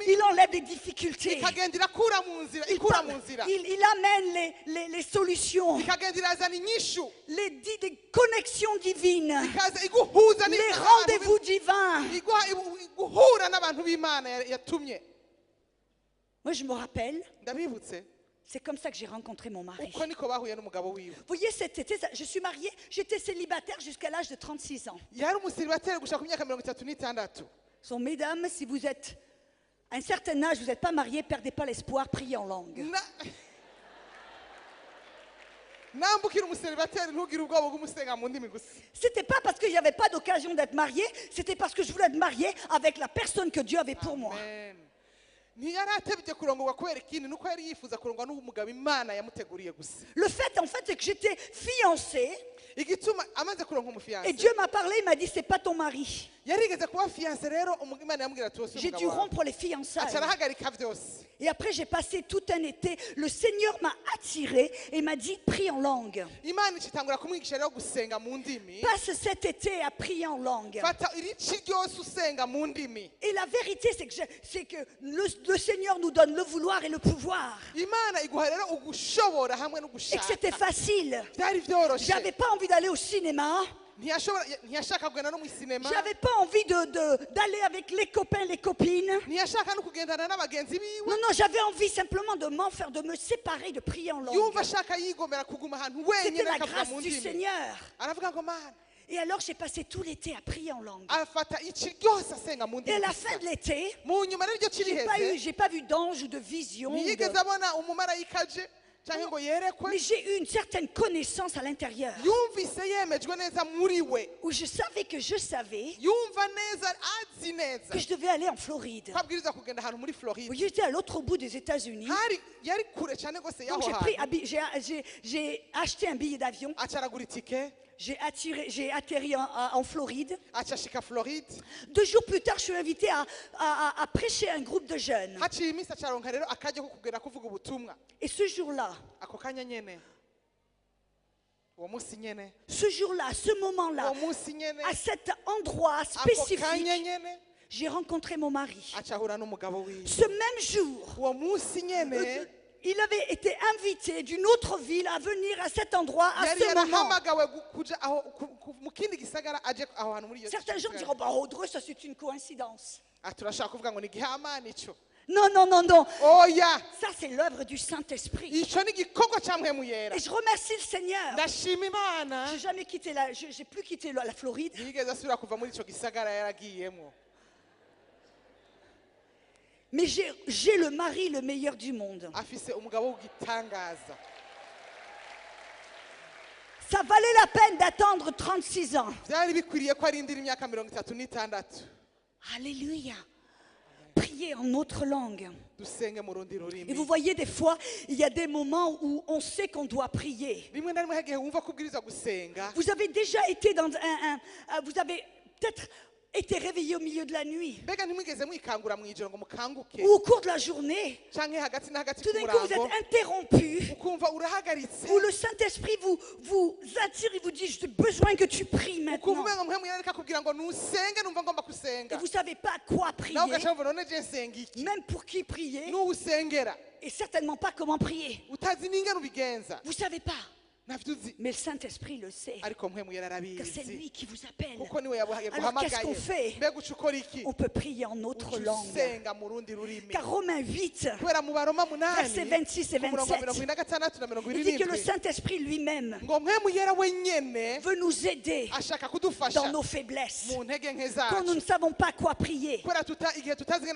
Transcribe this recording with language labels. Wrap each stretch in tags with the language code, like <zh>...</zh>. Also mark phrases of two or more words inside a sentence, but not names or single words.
<fr>Il enlève les difficultés.</fr> <rn>ikagenda irakura mu nzira ikura mu nzira</rn> <fr>Il amène les solutions,</fr> <rn>ikagenda irazana inyishu</rn> <fr>des connexions divines,</fr> <rn>ikaza iguhuza</rn> <fr>les rendez-vous divins.</fr> <rn>guhura n'abantu b'Imana yatumye</rn> <fr>Moi, je me rappelle,</fr> <rn>ndabibutse</rn> <fr>c'est comme ça que j'ai rencontré mon mari.</fr> <rn>uko niko bahuye n'umugabo wiwe</rn> <fr>Vous voyez, cet été, je suis mariée, j'étais célibataire jusqu'à l'âge de 36 ans.</fr> <rn>yari umusiribateri gushaka ku myaka 36.</rn> <fr>So, mesdames, si vous êtes à un certain âge, vous n'êtes pas mariés, perdez pas l'espoir, priez en langue.</fr> <rn>nambukira umusiribateri ntugire ubwoba bw'umusenga mu ndimi gusa</rn> <fr>C'était pas parce qu'il n'y avait pas d'occasion d'être mariée, c'était parce que je voulais être mariée avec la personne que Dieu avait pour moi. Amen.</fr> <rn>ntiyari atebye kurongorwa kubera ikindi nuko yari yifuza kurongwa n'umugabo Imana yamuteguriye gusa</rn> <fr>Le fait, en fait, c'est que j'étais fiancée</fr> <rn>igituma amaze kuronka</rn> <fr>et</fr> <rn>umufiance</rn> <fr>Dieu m'a parlé, il m'a dit, c'est pas ton mari.</fr> <rn>yarigeze kuba fiance rero Imana yamubwira ati wose</rn> <fr>J'ai dû</fr> <rn>umugabo wawe</rn> <fr>rompre les fiançailles.</fr> <rn>aca arahagarika byose</rn> <fr>Et après, j'ai passé tout un été. Le Seigneur m'a attiré et m'a dit, prie en langue.</fr> <rn>Imana icitangura kumwigisha rero gusenga mu ndimi</rn> <fr>Passe cet été à prier en langue.</fr> <rn>fata irici ryose usenga mu ndimi</rn> <fr>Et la vérité, c'est que le Seigneur nous donne le vouloir et le pouvoir.</fr> <rn>Imana iguha rero ugushobora hamwe no</rn> <fr>Et que</fr> <rn>gushaka</rn> <fr>c'était facile.</fr> <rn>byari byoroshe</rn> <fr>J'avais pas envie d'aller au cinéma.</fr> <rn>ntiyashaka kugenda no mu sinema</rn> <fr>J'avais pas envie d'aller avec les copains, les copines.</fr> <rn>ntiyashaka no kugendana n'abagenzi biwe</rn> <fr>Non, non, j'avais envie simplement de me séparer, de prier en langue.</fr> <rn>yumva ashaka yigomera kuguma ahantu</rn> <fr>C'était</fr> <rn>wenyine</rn> <fr>la</fr> <rn>akavuga</rn> <fr>grâce</fr> <rn>mu</rn> <fr>du</fr> <rn>ndimi</rn> <fr>Seigneur.</fr> <rn>aravuga ngo Mana</rn> <fr>Et alors, j'ai passé tout l'été à prier en langue.</fr> <rn>afata ici ryose asenga mu</rn> <fr>Et</fr> <rn>ndimi</rn> <fr>à la</fr> <rn>gusa.</rn> <fr>fin de l'été,</fr> <rn>mu nyuma n'iryo kiriheze</rn> <fr>j'ai pas vu d'ange ou de vision.</fr> <rn>ntiyigeze abona umumarayika aje cyangwa ngo yerekwe</rn> <fr>Mais j'ai eu une certaine connaissance à l'intérieur.</fr> <rn>yumvise yemejwe neza muri we</rn> <fr>Où je savais</fr> <rn>yumva neza azi neza</rn> <fr>que je devais aller en Floride.</fr> <rn>ko abwiriza kugenda ahantu muri Floride</rn> <fr>Vous voyez, j'étais à l'autre bout des États-Unis.</fr> <rn>yari kure cyane rwose</rn> <fr>Donc</fr> <rn>y'aho hantu</rn> <fr>j'ai acheté un billet d'avion.</fr> <rn>aca aragura itike</rn> <fr>J'ai atterri en Floride.</fr> <rn>aca ashika Floride</rn> <fr>2 jours plus tard, je suis invitée à prêcher à un groupe de jeunes.</fr> <rn>haciye iminsi acaronka rero akajya ko kugenda kuvuga ubutumwa</rn> <fr>Et ce jour-là,</fr> <rn>ako kanya nyene uwo munsi nyene</rn> <fr>ce jour-là, à ce moment-là,</fr> <rn>uwo munsi nyene</rn> <fr>à cet endroit</fr> <rn>ako kanya</rn> <fr>spécifique,</fr> <rn>nyene</rn> <fr>j'ai rencontré mon mari.</fr> <rn>aca ahura n'umugabo wiwe</rn> <fr>Ce même jour,</fr> <rn>uwo munsi nyene</rn> <fr>il avait été invité d'une autre ville à venir à cet endroit à</fr> <rn>yari</rn> <fr>ce moment.</fr> <rn>yarahamagawe kuja aho mu kindi gisagara aje aho hantu muri iyo</rn> <fr>Certains gens diront, bah, Audrey, ça c'est une coïncidence.</fr> <rn>turashaka kuvuga ngo ni igihamana ico</rn> <fr>Non, non, non, non.</fr> <rn>oya</rn> <fr>Ça c'est l'œuvre du Saint-Esprit.</fr> <rn>ico ni igikorwa ca mpwemu yera</rn> <fr>Et je remercie le Seigneur.</fr> <rn>ndashima Imana</rn> <fr>J'ai plus quitté la Floride.</fr> <rn>ntiyigeze asubira kuva muri ico gisagara yaragiyemwo</rn> <fr>Mais j'ai le mari le meilleur du monde.</fr> <rn>afise umugabo w'igitangaza</rn> <fr>Ça valait la peine d'attendre 36 ans.</fr> <rn>byari bikwiriye ko arindira imyaka 36</rn> <fr>Alléluia. Prier en autre langue.</fr> <rn>dusenge mu rundi</rn> <fr>Et vous</fr> <rn>rurimi</rn> <fr>voyez, des fois, il y a des moments où on sait qu'on doit prier.</fr> <rn>rimwe na rimwe hagihe wumva ko ubwiriza gusenga</rn> <fr>Vous avez déjà été dans vous avez peut-être été réveillé au milieu de la nuit.</fr> <rn>mbega ntimwigeze mwikangura mu ijoro ngo mukanguke</rn> <fr>Ou au cours de la journée,</fr> <rn>canke hagati na hagati</rn> <fr>tout</fr> <rn>ku</rn> <fr>d'un coup, vous</fr> <rn>murango</rn> <fr>êtes interrompu.</fr> <rn>ukumva urahagaritse</rn> <fr>Où le Saint-Esprit vous attire et vous dit, j'ai besoin que tu pries</fr> <rn>ukumva</rn> <fr>maintenant.</fr> <rn>umenga mpwemu yareka kubwira ngo nusenge numva ngomba</rn> <fr>Et</fr> <rn>gusenga</rn> <fr>vous ne savez pas quoi prier,</fr> <rn>nawe ugaca wumva none je nsenga iki</rn> <fr>même pour qui prier,</fr> <rn>n'uwusengera</rn> <fr>et certainement pas comment prier.</fr> <rn>utazi n'ingene ubigenza</rn> <fr>Vous ne savez pas.</fr> <rn>ntavyo uzi</rn> <fr>Mais le Saint-Esprit le sait.</fr> <rn>ariko mpwemu yera</rn> <fr>Que c'est</fr> <rn>arabizi</rn> <fr>lui qui vous appelle.</fr> <rn>kuko niwe yabuhaye</rn> <fr>Alors qu'est-ce qu'on</fr> <rn>guhamagaye</rn> <fr>fait?</fr> <rn>mbega uca ukora iki</rn> <fr>On peut prier en autre</fr> <rn>uca</rn> <fr>langue.</fr> <rn>usenga mu rundi rurimi</rn> <fr>Car Romains 8,</fr> <rn>kubera mu baroma</rn> <fr>versets 26 et</fr> <rn>ku murongo</rn> <fr>27,</fr> <rn>26 na 27</rn> <fr>il dit que le Saint-Esprit lui-même</fr> <rn>ngo mpwemu yera wenyene</rn> <fr>veut nous aider</fr> <rn>ashaka kudufasha</rn> <fr>dans nos faiblesses.</fr> <rn>mu ntege nke</rn> <fr>Quand nous</fr> <rn>zacu</rn> <fr>ne savons pas quoi prier.</fr> <rn>kubera igihe tutazi ingene</rn>